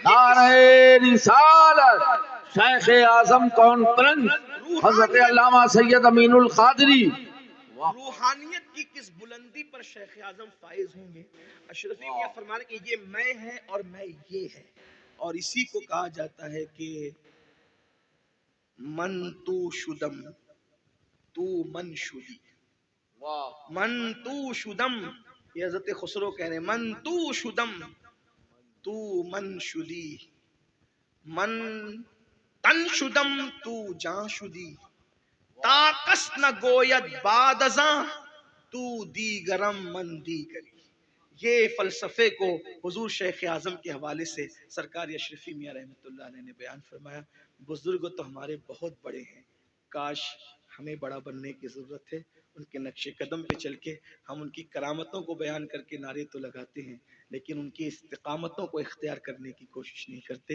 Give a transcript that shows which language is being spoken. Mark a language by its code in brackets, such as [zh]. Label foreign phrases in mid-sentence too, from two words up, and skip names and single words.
[ur] نعرہ رسالت، شیخ اعظم کانفرنس حضرت علامہ سید امین القادری۔ روحانیت کی کس بلندی پر شیخ اعظم فائز ہوں گے؟ اشرفی میاں فرمانے کہ یہ میں ہے اور میں یہ ہے، اور اسی کو کہا جاتا ہے کہ [fa] من تو شدم تو من شدی، من تو شدم، [ur] یہ حضرت خسرو کہہ رہے ہیں [fa] من تو شدم تو من شدی، من تن شدم تو جان شدی، تا کس نہ گوید بعد ازاں تو دیگرم من دیگری۔ [ur] یہ فلسفے کو حضور شیخ اعظم کے حوالے سے سرکار اشرفی میاں رحمۃ اللہ علیہ نے بیان فرمایا۔ بزرگ تو ہمارے بہت بڑے ہیں، کاش ہمیں بڑا بننے کی ضرورت ہے، ان کے نقش قدم پہ چل کے ہم ان کی کرامتوں کو بیان کر کے نعرے تو لگاتے ہیں لیکن ان کی استقامتوں کو اختیار کرنے کی کوشش نہیں کرتے۔